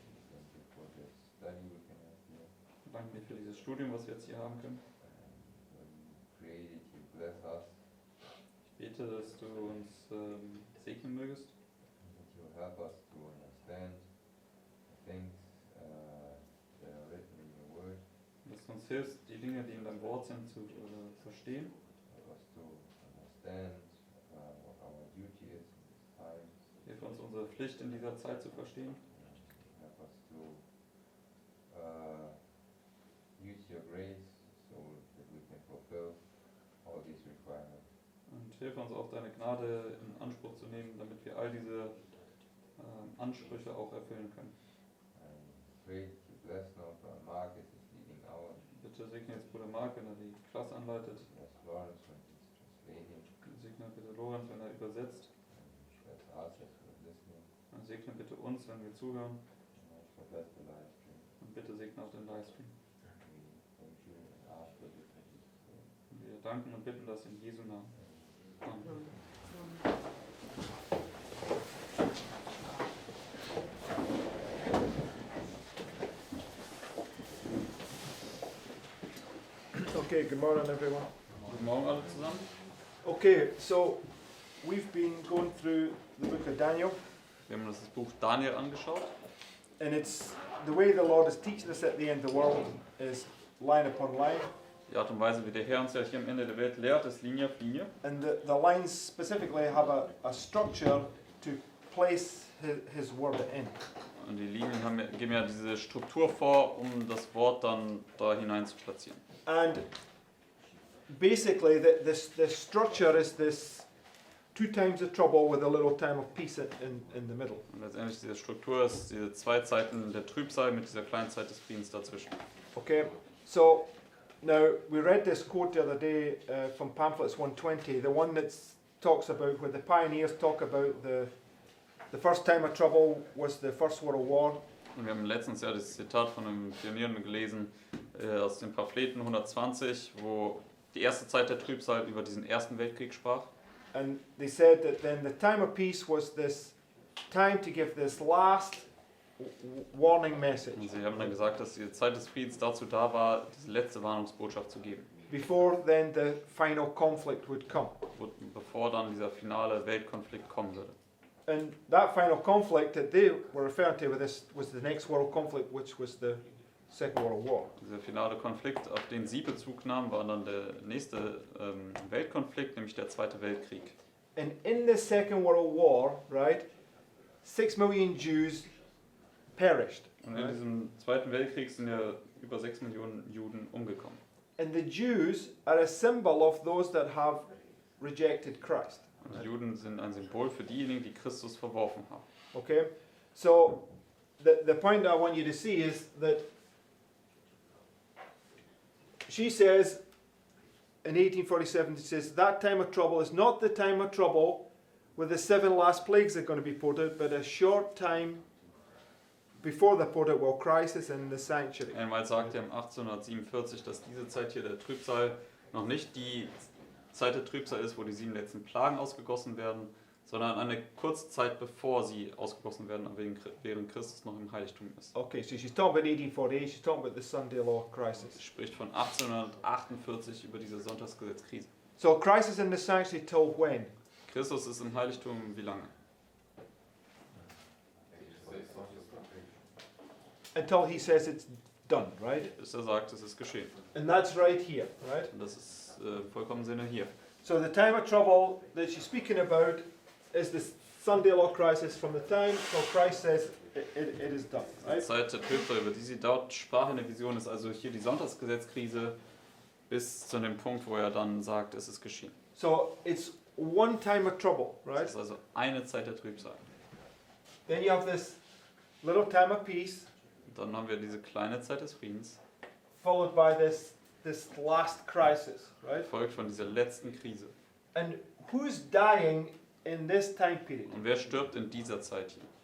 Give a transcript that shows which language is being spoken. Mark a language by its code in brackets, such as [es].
[en] Thank you for this study we can have here. [de] Wir danken dir für dieses Studium, was wir jetzt hier haben können. [en] When you created, you bless us. [de] Ich bete, dass du uns segnen mögest, [en] That you help us to understand the things that are written in your word. [de] dass du uns hilfst, die Dinge, die in deinem Wort sind, zu verstehen. [en] Help us to understand what our duty is in this time. [de] Hilf uns, unsere Pflicht in dieser Zeit zu verstehen. [en] Help us to use your grace so that we can fulfill all these requirements. [de] Und hilf uns auch, deine Gnade in Anspruch zu nehmen, damit wir all diese Ansprüche auch erfüllen können. [en] And pray to bless now for Marcus is leading out. [de] Bitte segne jetzt Bruder Mark, wenn er die Klasse anleitet. [en] Bless Lawrence when he's translating. [de] Segne bitte Lorenz, wenn er übersetzt. [en] And bless us as we're listening. [de] Und segne bitte uns, wenn wir zuhören. [en] And also bless the live stream. [de] Und bitte segne auch den Livestream. [en] We thank you and ask for this in Jesus' name. [de] Und wir danken und bitten das in Jesu Namen. [en] Amen. Okay, good morning everyone. [de] Guten Morgen alle zusammen. [en] Okay, so we've been going through the book of Daniel, [de] Wir haben uns das Buch Daniel angeschaut. [en] and it's the way the Lord is teaching us at the end of the world is line upon line, [de] Die Art und Weise, wie der Herr uns ja hier am Ende der Welt lehrt, ist Linie auf Linie. [en] and the lines specifically have a structure to place his word in. [de] Und die Linien geben ja diese Struktur vor, um das Wort dann da hinein zu platzieren. [en] And basically, the structure is this 2 times the trouble with a little time of peace in the middle. [de] Und letztendlich diese Struktur ist diese 2 Zeiten der Trübsal mit dieser kleinen Zeit des Friedens dazwischen. [en] Okay, so now we read this quote the other day from Pamphlets 120, the one that talks about where the pioneers talk about the first time of trouble was the First World War. [de] Und wir haben letztens ja das Zitat von einem Pionier gelesen aus den Pamphleten 120, wo die erste Zeit der Trübsal über diesen Ersten Weltkrieg sprach. [en] And they said that then the time of peace was this time to give this last warning message [de] Und sie haben dann gesagt, dass die Zeit des Friedens dazu da war, diese letzte Warnungsbotschaft zu geben, [en] before then the final conflict would come. [de] bevor dann dieser finale Weltkonflikt kommen würde. [en] And that final conflict that they were referring to with this was the next world conflict, which was the Second World War. [de] Dieser finale Konflikt, auf den sie Bezug nahmen, war dann der nächste Weltkonflikt, nämlich der Zweite Weltkrieg. [en] And in the Second World War, right, 6 million Jews perished. [de] Und in diesem Zweiten Weltkrieg sind ja über 6 Millionen Juden umgekommen. [en] And the Jews are a symbol of those that have rejected Christ. [de] Und die Juden sind ein Symbol für diejenigen, die Christus verworfen haben. [en] Okay? So, the point I want you to see is that she says, in 1847, she says, that time of trouble is not the time of trouble where the 7 last plagues are going to be poured out, but a short time before they're poured out while Christ is in the sanctuary. [de] Einmal sagte er im 1847, dass diese Zeit hier der Trübsal noch nicht die Zeit der Trübsal ist, wo die 7 letzten Plagen ausgegossen werden, sondern eine kurze Zeit bevor sie ausgegossen werden, während Christus noch im Heiligtum ist. [en] Okay, so she's talking about 1848, she's talking about the Sunday law crisis. [de] Sie spricht von 1848 über diese Sonntagsgesetzkrise. [en] So Christ is in the sanctuary till when? [de] Christus ist im Heiligtum wie lange? [en] Until he says it's done, right? [de] Bis er sagt, es ist geschehen. [en] And that's right here, right? [de] Und das ist vollkommen Sinne hier. [en] So the time of trouble that she's speaking about is the Sunday law crisis from the time till Christ says it is done, [de] Die [en] right? [de] Zeit der Trübsal, über die sie dort sprach in der Vision, ist also hier die Sonntagsgesetzkrise bis zu dem Punkt, wo er dann sagt, es ist geschehen. [en] So it's one time of trouble, [de] Es [en] right? [de] ist also eine Zeit der Trübsal. [en] Then you have this little time of peace, [de] Und dann haben wir diese kleine Zeit des Friedens, [en] followed by this last crisis, right? [de] gefolgt von dieser letzten Krise. [en] And who's dying in this time period? [de] Und wer stirbt in dieser Zeit hier?